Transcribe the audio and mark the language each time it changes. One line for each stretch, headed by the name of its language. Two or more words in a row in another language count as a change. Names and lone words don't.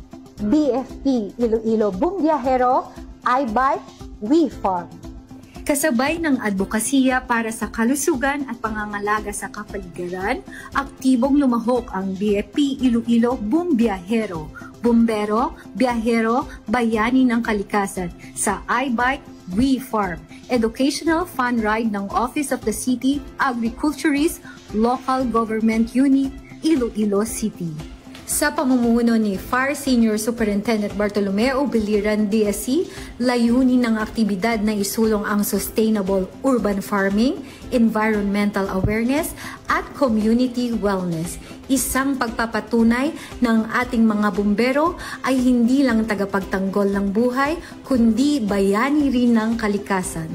Filipino: BFP Iloilo Bumbiyahero, iBike, We Farm. Kasabay ng advokasya para sa kalusugan at pangangalaga sa kapaligiran, aktibong lumahok ang BFP Iloilo Bumbiyahero, Bumbero, Biyahero, Bayani ng Kalikasan sa iBike, We Farm,
English: educational fun ride
Filipino: ng Office of the City Agriculturist Local Government Unit, Iloilo City. Sa pamumuno ni Fire Senior Superintendent Bartolome Obiliran, DSC, layunin ng aktibidad na isulong ang
English: sustainable urban farming, environmental awareness,
Filipino: at
English: community wellness.
Filipino: Isang pagpapatunay ng ating mga bumbero ay hindi lang tagapagtanggol ng buhay, kundi bayani rin ng kalikasan.